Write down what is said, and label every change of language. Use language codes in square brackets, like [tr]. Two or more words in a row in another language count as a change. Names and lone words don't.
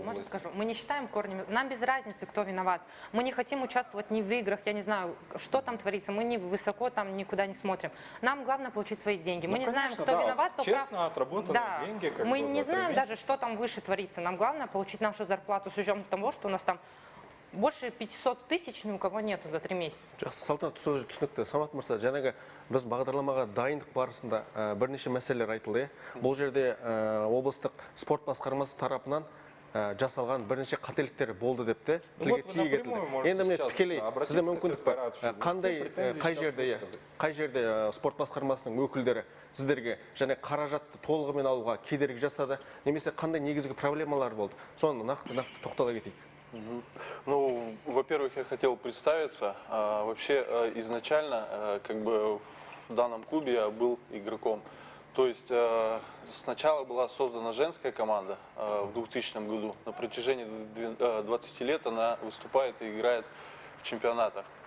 [ru] можно скажу, мы не считаем корнем. Нам без разницы, кто виноват. Мы не хотим участвовать ни в играх, я не знаю, что там творится. Мы не высоко там никуда не смотрим. Нам главное получить свои деньги. Мы Ну, не знаем, конечно, кто да. виноват, только... Честно отработанные деньги, как мы бы, не за 3 знаем месяца. даже, что там выше творится. Нам главное получить нашу зарплату с учетом того, что у нас там больше 500 тысяч ни у кого нету за 3 месяца. [kk] Жақсы, Салтанат, сөз түсінікті. Самат мырза, жаңағы біз бағдарламаға дайындық барысында бірнеше мәселелер айтылды. Бұл жерде облыстық спорт басқармасы тарапынан жасалған бірнеше қателіктер болды деп те тілге тиек етілді. Енді міне тікелей сізде мүмкіндік бар. Қай жерде спорт басқармасының өкілдері сіздерге және қаражатты толығымен алуға кедергі жасады, немесе қандай негізгі проблемалар болды? Соны нақты тоқтала кетейік. [ru] Ну, во-первых, я хотел представиться. Вообще, изначально, как бы в данном клубе я был игроком. То есть сначала была создана женская команда в 2000 году. На протяжении 20 лет она выступает и играет в чемпионатах.